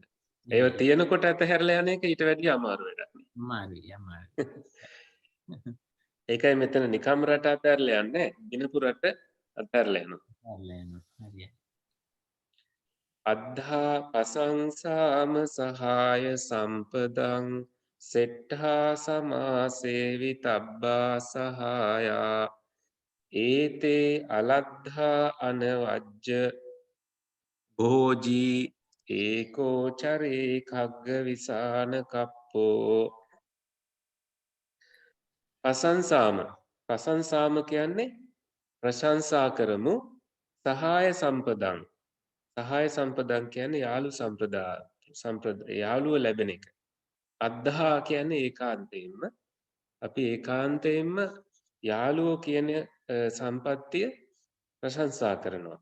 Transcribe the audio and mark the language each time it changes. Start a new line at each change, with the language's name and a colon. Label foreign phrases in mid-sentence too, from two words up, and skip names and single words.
Sinhala: ඒව තියෙනකොට අතහැරලා යන එක ඊට වැඩිය අමාරු වැඩක්. අමාරුයි. ඒකයි මෙතන නිකම් රට අතහැරලා යන්නේ දිනපු රට අතහැරලා යනවා. හරියයි.
Pali: අද්ධා පසංසාම සහාය සම්පදං සෙට්ඨා සමාසේවිතබ්බා සහායා ඒතේ අලද්ධා අනවජ්ජ භෝජී ඒකෝ චරේ කග්ග විසාන කප්පෝ.
Sinhala: ප්‍රශංසාම කියන්නේ ප්‍රශංසා කරමු.
Pali: සහාය සම්පදං
Sinhala: කියන්නේ යාළු යාළුව ලැබෙන එක. අද්ධා කියන්නේ ඒකාන්තයෙන්ම අපි ඒකාන්තයෙන්ම යාළුවෝ කියන සම්පත්තිය ප්‍රශංසා කරනවා.